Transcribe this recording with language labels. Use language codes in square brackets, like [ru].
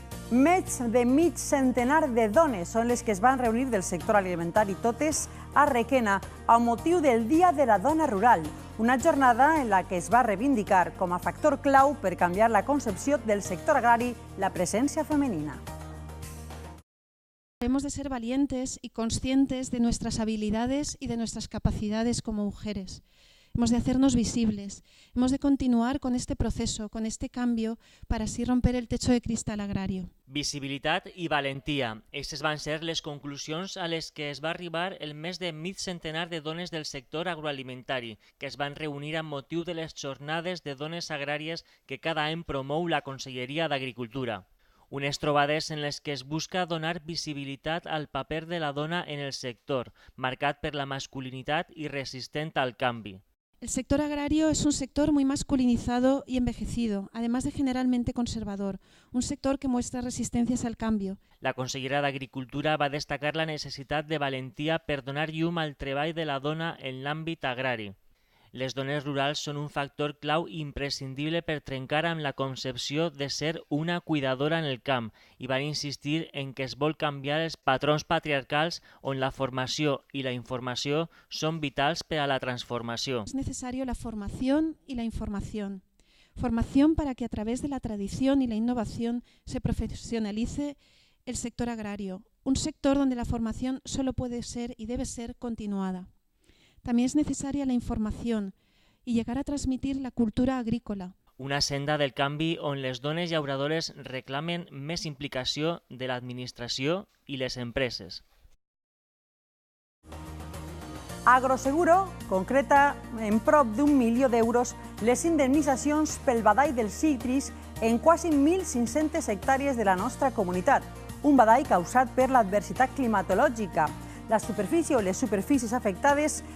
[ca] Més de mig centenar de dones són les que es van reunir del sector alimentari, totes a Requena, amb motiu del Dia de la Dona Rural, una jornada en la que es va reivindicar com a factor clau per canviar la concepció del sector agrari la presència femenina. [es] Hemos de ser valientes y conscientes de nuestras habilidades y de nuestras capacidades como mujeres. Hemos de hacernos visibles, hemos de continuar con este proceso, con este cambio, para así romper el techo de cristal agrario. [ca] Visibilitat i valentia. Aquestes van ser les conclusions a les que es va arribar el més de mig centenar de dones del sector agroalimentari, que es van reunir amb motiu de les jornades de dones agràries que cada any promou la Conselleria d'Agricultura. Unes trobades en les que es busca donar visibilitat al paper de la dona en el sector, marcat per la masculinitat i resistent al canvi. [es] El sector agrario es un sector muy masculinizado y envejecido, además de generalmente conservador, un sector que muestra resistencias al cambio. [ca] La consellera d'Agricultura va destacar la necessitat de valentia per donar llum al treball de la dona en l'àmbit agrari. Les dones rurals són un factor clau imprescindible per trencar amb la concepció de ser una cuidadora en el camp i van insistir en que es vol canviar els patrons patriarcals on la formació i la informació són vitals per a la transformació. [es] Es necesario la formación y la información. Formación para que a través de la tradición y la innovación se profesionalice el sector agrario, un sector donde la formación solo puede ser y debe ser continuada. También es necesaria la información y llegar a transmitir la cultura agrícola. [ca] Una senda del canvi on les dones llauradores reclamen més implicació de l'administració i les empreses. Agroseguro concreta en prop d'1 milió d'euros les indemnitzacions pel badall dels cítrics en quasi 1.500 hectàrees de la nostra comunitat, un badall causat per l'adversitat climatològica. La superfície o les superfícies afectades